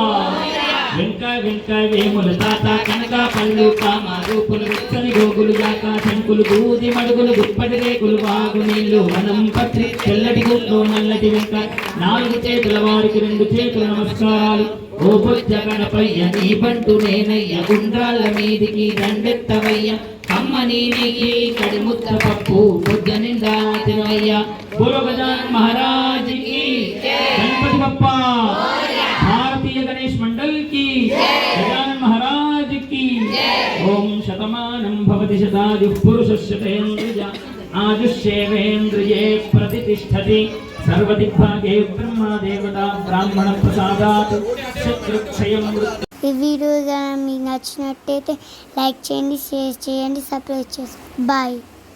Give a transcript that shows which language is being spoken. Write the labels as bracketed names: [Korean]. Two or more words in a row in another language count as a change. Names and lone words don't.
[Telugu] వెంకాయ వేముల తాత కనక పళ్ళు కామారూపులు వెచ్చని గోగులు జాక శంకులు దూది మడుగులు గుప్పటి రేకులు వాగు నీళ్లు వనం పత్రి తెల్లటి గుడ్లు నల్లటి వెంక 4 చేతుల వారికి 2 చేతుల నమస్కారాలు. ఓ బొజ్జ గణపయ్య నీ బంటు నేనయ్య, గుండ్రాళ్ళ మీదికి దండెత్తవయ్య, అమ్మని నీకి కడిముత్త పప్పు బొజ్జ నిండా తినవయ్య. [Hindi] बोलो गजानन महाराज की. गणपति बप्पा. भारतीय गणेश मंडल की. गजानन महाराज की. [Sanskrit] ओम शतमानं भवति शतायुः पुरुषस्य आयुष्येवेन्द्रिये प्रतिष्ठति. सर्वदिग्भागे ब्रह्मा देवता ब्राह्मण प्रसादात् शत्रुक्षयं. [Telugu] ఈ వీడియో మీకు నచ్చినట్టయితే లైక్ చేయండి, షేర్ చేయండి, సబ్స్క్రైబ్ చేసుకోండి. బాయ్.